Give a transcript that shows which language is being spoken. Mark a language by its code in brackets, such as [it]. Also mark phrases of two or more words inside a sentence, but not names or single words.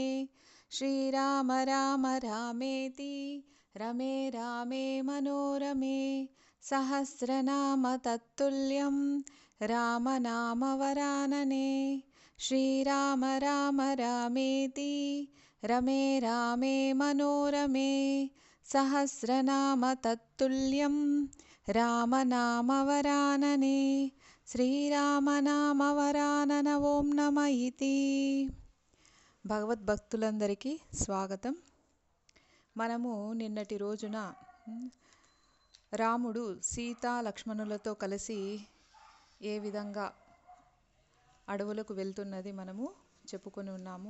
[sa] श्रीराम राम रामेति रमे रामे मनोरमे सहस्रनाम तत्तुल्यं रामनामवरानने। श्रीराम राम रामेति रमे रामे मनोरमे सहस्रनाम तत्तुल्यं रामनामवरानने। శ్రీరామనామవరానన ఓం నమ ఇతి. [te] భగవద్భక్తులందరికీ స్వాగతం. మనము నిన్నటి రోజున రాముడు సీతా లక్ష్మణులతో కలిసి ఏ విధంగా అడవులకు వెళ్తున్నది మనము చెప్పుకొని ఉన్నాము.